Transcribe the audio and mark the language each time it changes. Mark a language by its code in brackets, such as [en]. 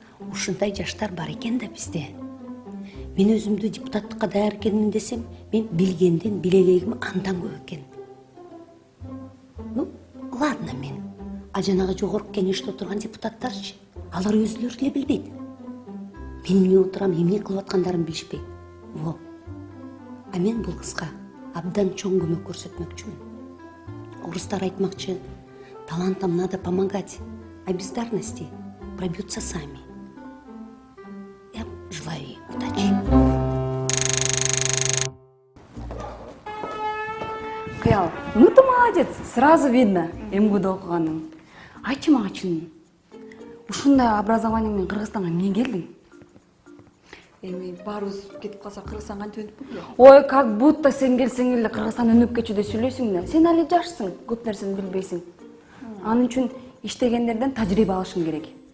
[ky] Ушундай жаштар бар экен да бизде. Мен өзүмдү депутаттыкка даяр экенмин десем, мен билгенден билелегим андан көп экен. [ru] Ну, ладно [ky] мен. А жанагы жогорку кеңеште отурган депутаттарчы, алар өзүлөрү деле билбейт. Мен эмне отурам, эмне кылып аткандарын билишпейт. Во. А мен бул кызга абдан чоң көмөк көрсөтмөкчүмүн. Орустар айтмакчы, [ru] талантам надо помогать, а бездарности пробьются сами. Я желаю ей удачи. Кыял, ну ты молодец, сразу видно [ky] МГУда окуганың. Айтчы мага чын, ушундай образование менен Кыргызстанга эмне келдиң? Эми баарыбыз кетип калса Кыргызстан кантип өнүп кетпейт? [ru] Ой, как будто [ky] сен келсең эле Кыргызстан өнүп кетчү деп сүйлөйсүң да. Сен али жашсың, көп нерсени билбейсиң. Анын үчүн иштегендерден тажрыйба алышың керек.